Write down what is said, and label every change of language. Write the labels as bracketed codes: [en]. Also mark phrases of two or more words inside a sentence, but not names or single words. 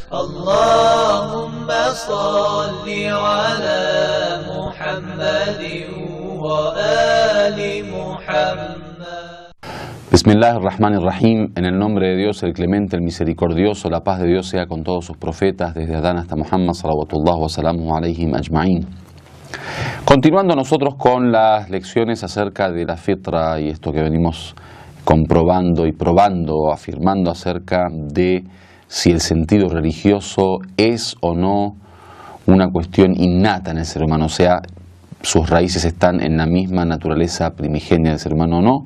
[ar] اللهم صل على محمد وآل محمد. بسم الله الرحمن الرحيم. [es] En el nombre de Dios, el clemente, el misericordioso, la paz de Dios sea con todos sus profetas, desde Adán hasta Muhammad, [ar] صلوات الله و سلامه عليهم أجمعين. [es] Continuando nosotros con las lecciones acerca de la fitra y esto que venimos comprobando y probando, afirmando acerca de si el sentido religioso es o no una cuestión innata en el ser humano, o sea, sus raíces están en la misma naturaleza primigenia del ser humano o no.